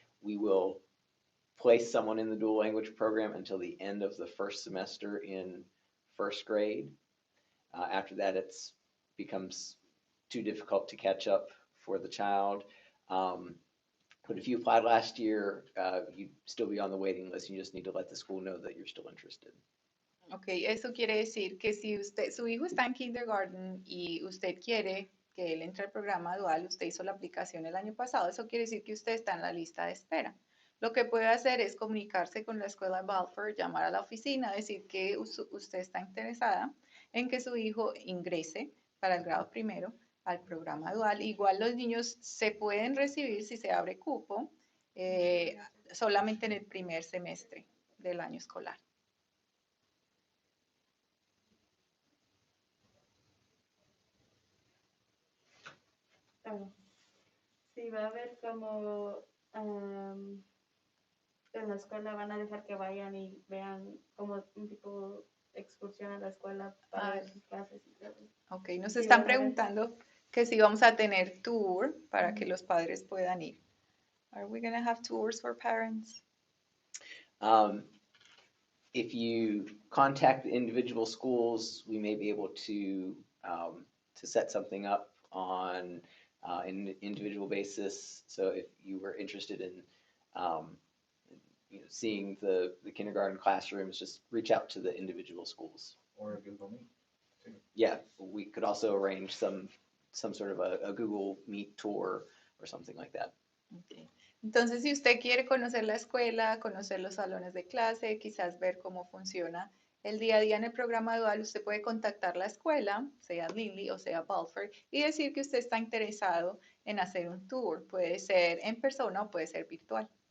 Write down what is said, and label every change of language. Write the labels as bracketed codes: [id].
[en] We will place someone in the dual language program until the end of the first semester in first grade. After that, it's becomes too difficult to catch up for the child. But if you applied last year, you'd still be on the waiting list. You just need to let the school know that you're still interested. [es] Ok, eso quiere decir que si usted, su hijo está en kindergarten y usted quiere que él entre al programa dual, usted hizo la aplicación el año pasado, eso quiere decir que usted está en la lista de espera. Lo que puede hacer es comunicarse con la escuela Balfour, llamar a la oficina, decir que usted está interesada en que su hijo ingrese para el grado primero al programa dual. Igual los niños se pueden recibir si se abre cupo solamente en el primer semestre del año escolar. Sí, va a haber como en la escuela van a dejar que vayan y vean como un tipo de excursión a la escuela para ver sus clases y todo. Ok, nos Sí, están va a haber. preguntando que si vamos a tener tour para que los padres puedan ir. [en] Are we going to have tours for parents? If you contact the individual schools, we may be able to set something up on an individual basis. So if you were interested in seeing the kindergarten classrooms, just reach out to the individual schools. Or a Google Meet. Yeah, we could also arrange some sort of a Google Meet tour or something like that. Okay. [es] Entonces, si usted quiere conocer la escuela, conocer los salones de clase, quizás ver cómo funciona el día a día en el programa dual, usted puede contactar la escuela, sea Lindley o sea Balfour, y decir que usted está interesado en hacer un tour. Puede ser en persona o puede ser virtual.